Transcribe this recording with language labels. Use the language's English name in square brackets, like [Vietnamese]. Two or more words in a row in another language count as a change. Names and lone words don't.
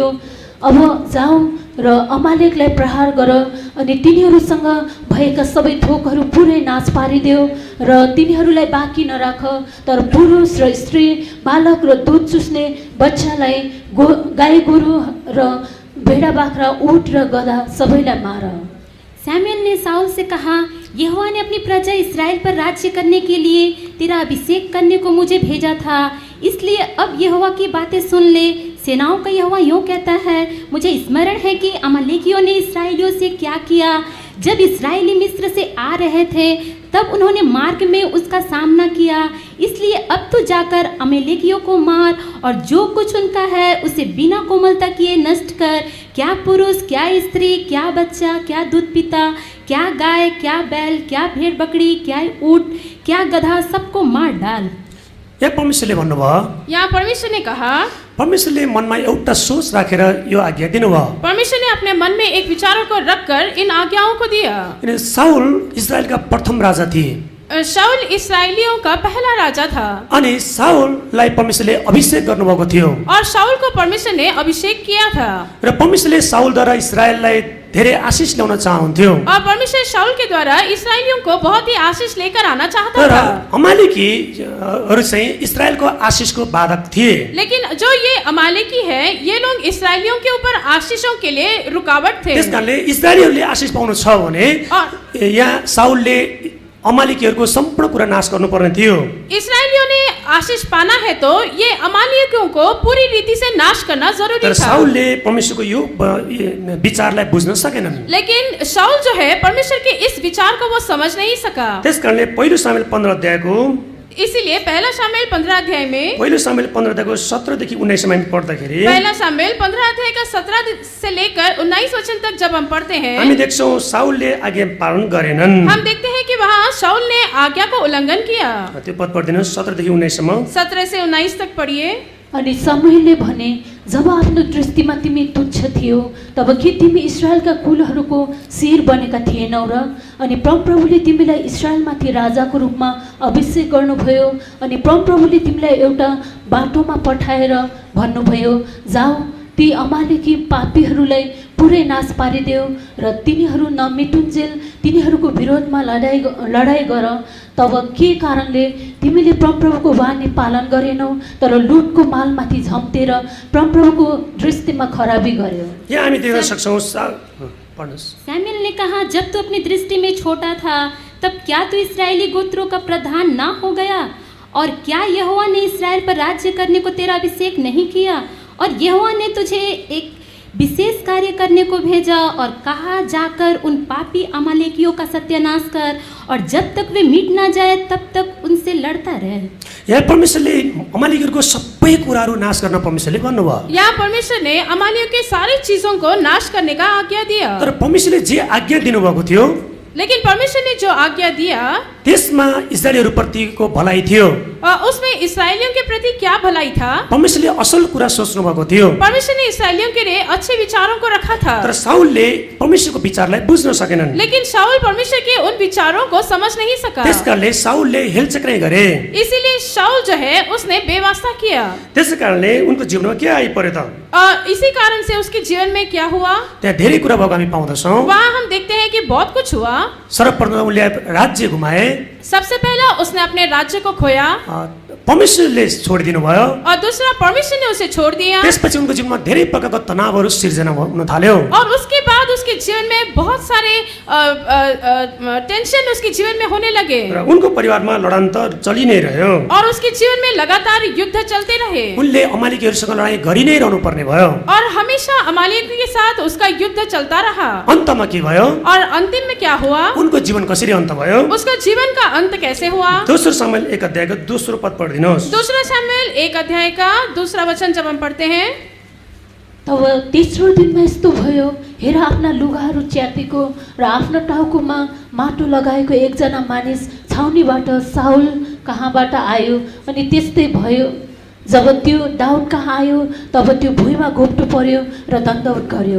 [Nepali] अब जाऊ र अमालेकलाई प्रहार गर अनि तिनीहरूसँग भएका सबै थोकहरू पुरै नाश पारिदेऊ र तिनीहरूलाई बाँकी नराख, तर पुरुष र स्त्री, बालक र दुध चुस्ने बच्चालाई, गाई गोरु र भेडा बाख्रा, ऊँट र गधा सबैलाई मार। [Hindi] सैमुएल ने साउल से कहा, यहोवा ने अपनी प्रजा इस्राएल पर राज्य करने के लिए तेरा अभिषेक करने को मुझे भेजा था, इसलिए अब यहोवा की बातें सुन ले। सेनाओं का यहोवा यूँ कहता है, मुझे स्मरण है कि अमालेकियों ने इस्राएलियों से क्या किया। जब इस्राएली मिस्र से आ रहे थे तब उन्होंने मार्ग में उसका सामना किया, इसलिए अब तो जाकर अमालेकियों को मार और जो कुछ उनका है उसे बिना कोमलता किए नष्ट कर। क्या पुरुष, क्या स्त्री, क्या बच्चा, क्या दूध पिता, क्या गाय, क्या बैल, क्या भेड़ बकरी, क्या ऊँट, क्या गधा, सबको मार डाल। [Nepali] यहाँ परमेश्वरले भन्नुभयो, [Hindi] यहाँ परमेश्वर ने कहा, [Nepali] परमेश्वरले मनमा एउटा सोच राखेर यो आज्ञा दिनुभयो। [Hindi] परमेश्वर ने अपने मन में एक विचारों को रखकर इन आज्ञाओं को दिया। [Nepali] किनकि साउल इजरायलका प्रथम राजा थिए। [Hindi] शाऊल इस्राएलियों का पहला राजा था। [Nepali] अनि साउललाई परमेश्वरले अभिषेक गर्नुभएको थियो [Hindi] और शाऊल को परमेश्वर ने अभिषेक किया था। [Nepali] र परमेश्वरले साउलद्वारा इजरायललाई धेरै आशिष ल्याउन चाहन्थ्यो। [Hindi] और परमेश्वर शाऊल के द्वारा इस्राएलियों को बहुत ही आशीष लेकर आना चाहता [Nepali] तर [Hindi] था। [Nepali] अमालेकीहरू चाहिँ इजरायलको आशिषको बाधक थिए। [Hindi] लेकिन जो ये अमालेकी है, ये लोग इस्राएलियों के ऊपर आशीषों के लिए रुकावट थे। [Nepali] त्यसकारणले इजरायलीहरूले आशिष पाउनु छ भने यहाँ साउलले अमालेकीहरूको सम्पूर्ण कुरा नाश गर्नुपर्ने थियो। [Hindi] इस्राएलियों ने आशीष पाना है तो ये अमालेकियों को पूरी रीति से नाश करना जरूरी [Nepali] तर [Hindi] था। [Nepali] साउलले परमेश्वरको यो विचारलाई बुझ्न सकेनन्। [Hindi] लेकिन शाऊल जो है परमेश्वर के इस विचार को वो समझ नहीं सका। [Nepali] त्यसकारणले पहिलो सामुएल 15 अध्यायको [Hindi] इसीलिए पहला शामुएल 15 अध्याय में, [Nepali] पहिलो सामुएल 15 अध्यायको 17 देखि 19 सम्म पढ्दाखेरि [Hindi] पहला शामुएल 15 अध्याय का 17 से लेकर 19 वचन तक जब हम पढ़ते हैं, [Nepali] हामी देख्छौं साउलले आज्ञा पालन गरेनन्। [Hindi] हम देखते हैं कि वहाँ शाऊल ने आज्ञा को उल्लंघन किया। [Nepali] त्यो पद पढ्दिनुहोस् 17 देखि 19 सम्म। [Hindi] 17 से 19 तक पढ़िए। [Nepali] अनि शमूएलले भने, जब आफ्नो दृष्टिमा तिमी तुच्छ थियौ तब के तिमी इस्राएलका कुलहरूको शिर बनेका थिएनौ र? अनि परमप्रभुले तिमीलाई इस्राएलमाथि राजाको रूपमा अभिषेक गर्नुभयो अनि परमप्रभुले तिमीलाई एउटा बाटोमा पठाएर भन्नुभयो, जाऊ ती अमालेकी पापीहरूलाई पुरै नाश पारिदेऊ र तिनीहरू नमेटुन्जेल तिनीहरूको विरोधमा लडाई गर। तब के कारणले तिमीले परमप्रभुको वाणी पालन गरेनौ तर लुटको मालमाथि झम्टेर परमप्रभुको दृष्टिमा खराबी गर्यो। यहाँ हामी देख्न सक्छौं [Hindi] सैमुएल ने कहा, जब तू अपनी दृष्टि में छोटा था तब क्या तू इस्राएली गोत्रों का प्रधान ना हो गया? और क्या यहोवा ने इस्राएल पर राज्य करने को तेरा अभिषेक नहीं किया? और यहोवा ने तुझे एक विशेष कार्य करने को भेजा और कहा, जाकर उन पापी अमालेकियों का सत्यानाश कर और जब तक वे मिट ना जाए तब तक उनसे लड़ता रहे। [Nepali] यहाँ परमेश्वरले अमालेकीहरूको सबै कुराहरू नाश गर्न परमेश्वरले भन्नुभयो। [Hindi] यहाँ परमेश्वर ने अमालियों के सारी चीजों को नाश करने का आज्ञा दिया। [Nepali] तर परमेश्वरले जे आज्ञा दिनुभएको थियो, [Hindi] लेकिन परमेश्वर ने जो आज्ञा दिया [Nepali] त्यसमा इस्राएलीहरूप्रतिको भलाइ थियो। [Hindi] उसमें इस्राएलियों के प्रति क्या भलाई था? [Nepali] परमेश्वरले असल कुरा सोच्नु भएको थियो। [Hindi] परमेश्वर ने इस्राएलियों के लिए अच्छे विचारों को रखा था। [Nepali] तर साउलले परमेश्वरको विचारलाई बुझ्न सकेनन्। [Hindi] लेकिन शाऊल परमेश्वर के उन विचारों को समझ नहीं सका। [Nepali] त्यसकारणले साउलले हेलचक्राइ गरे। [Hindi] इसीलिए शाऊल जो है उसने बेवास्ता किया। [Nepali] त्यसैकारणले उनको जीवनमा के आइपर्यो त? [Hindi] इसी कारण से उसके जीवन में क्या हुआ? [Nepali] त्यहाँ धेरै कुरा भएको हामी पाउँदछौँ। [Hindi] वहाँ हम देखते हैं कि बहुत कुछ हुआ। [Nepali] सर्वप्रथम उनले राज्य गुमाए। [Hindi] सबसे पहला उसने अपने राज्य को खोया [Nepali] परमेश्वरले छोडिदिनु भयो। [Hindi] और दूसरा परमेश्वर ने उसे छोड़ दिया [Nepali] त्यसपछि उनको जीवनमा धेरै प्रकारका तनावहरू सिर्जना हुन थाल्यो। [Hindi] और उसके बाद उसके जीवन में बहुत सारे टेंशन उसके जीवन में होने लगे [Nepali] र उनको परिवारमा लडान्तर चलि नै रह्यो। [Hindi] और उसके जीवन में लगातार युद्ध चलते रहे [Nepali] उनले अमालेकीहरूसँग लडाईँ गरि नै रहनु पर्ने भयो। [Hindi] और हमेशा अमालेकी के साथ उसका युद्ध चलता रहा। [Nepali] अन्तमा के भयो? [Hindi] और अंतिम में क्या हुआ? [Nepali] उनको जीवन कसरी अन्त भयो? [Hindi] उसका जीवन का अंत कैसे हुआ? [Nepali] दोस्रो शमूएल 1 अध्यायको दोस्रो पद पढिदिनुहोस्। [Hindi] दूसरा शमूएल 1 अध्याय का दूसरा वचन जब हम पढ़ते हैं, [Nepali] तब तेस्रो दिनमा यस्तो भयो, हेर आफ्ना लुगाहरू च्यातेको र आफ्नो टाउकोमा माटो लगाएको एकजना मानिस छाउनीबाट साउल कहाँबाट आयो। अनि त्यस्तै भयो, जब त्यो दाउद कहाँ आयो तब त्यो भुइँमा घोप्टो पर्यो र दण्डवत गर्यो।